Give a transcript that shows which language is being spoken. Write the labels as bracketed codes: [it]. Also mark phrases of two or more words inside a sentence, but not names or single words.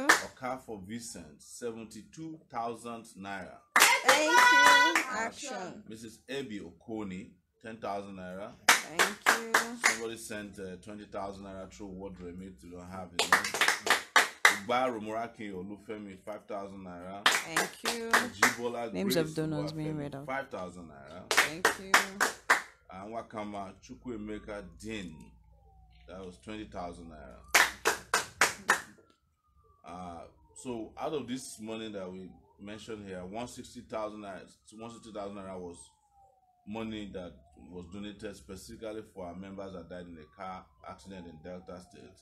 [en] Okafo Vincent 72,000 naira. Thank you. Action. Mrs. Ebi Okoni 10,000 naira. Thank you. Somebody sent 20,000 naira through word remit. You don't have it. Ogba Romorake Olufemi 5,000 naira. Thank you. Jibola Names Grace of donors being Oluwafemi, read out. 5,000 naira. Thank you. And Wakama Chukwuemeka Din, that was 20,000 naira. So out of this money that we mentioned here, 160,000 naira was money that was donated specifically for our members that died in a car accident in Delta State.